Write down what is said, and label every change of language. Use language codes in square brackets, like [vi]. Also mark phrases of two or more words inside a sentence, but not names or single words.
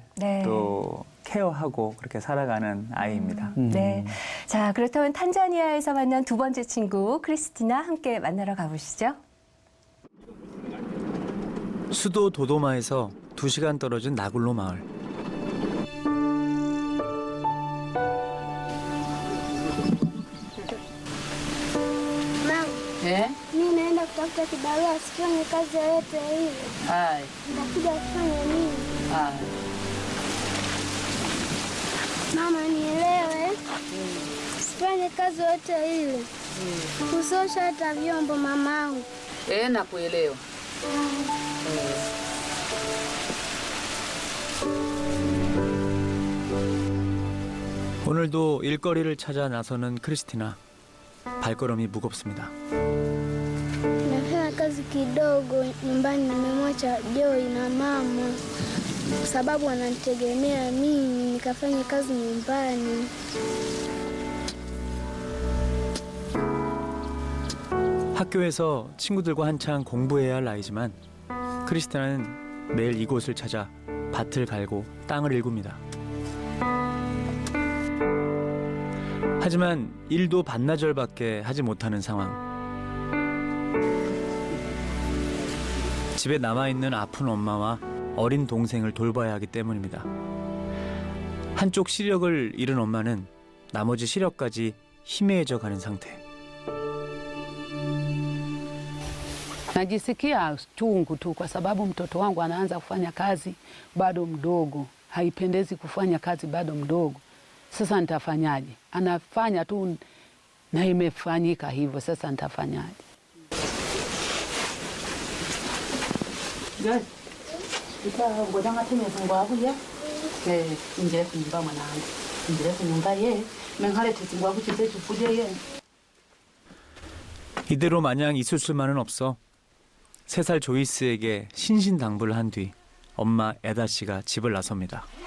[ko] 네. 또 케어하고 그렇게 살아가는 아이입니다. 네. 자, 그렇다면 탄자니아에서 만난 두 번째 친구 크리스티나 함께 만나러 가보시죠. 수도 도도마에서 2시간 떨어진 나굴로 마을. [sw] Mimi naenda kutafuta kibarua, sifanye kazi yoyote ile. Nitakuja kufanya nini? Mama, nielewe. Sifanye kazi yoyote ile. Kusosha hata vyombo mamangu. Nakuelewa. [ko] 오늘도 일거리를 찾아 나서는 크리스티나. 발걸음이 무겁습니다. [sw] Nafanya kazi kidogo nyumbani, nimemwacha Joy na mama kwa sababu wananitegemea mimi nikafanya kazi nyumbani. [ko] 학교에서 친구들과 한창 공부해야 할 나이지만 크리스티나는 매일 이곳을 찾아 밭을 갈고 땅을 일굽니다. 하지만 일도 반나절밖에 하지 못하는 상황. 집에 남아있는 아픈 엄마와 어린 동생을 돌봐야 하기 때문입니다. 한쪽 시력을 잃은 엄마는 나머지 시력까지 희미해져 가는 상태. [sw] Najisikia chungu tu kwa sababu mtoto wangu anaanza kufanya kazi bado mdogo. Haipendezi kufanya kazi bado mdogo. Sasa nitafanyaje? Anafanya tu na imefanyika hivyo, sasa nitafanyaje? [ko] 이대로 마냥 있을 수만은 없어 3살 조이스에게 신신당부를 한 뒤 엄마 에다 씨가 집을 나섭니다.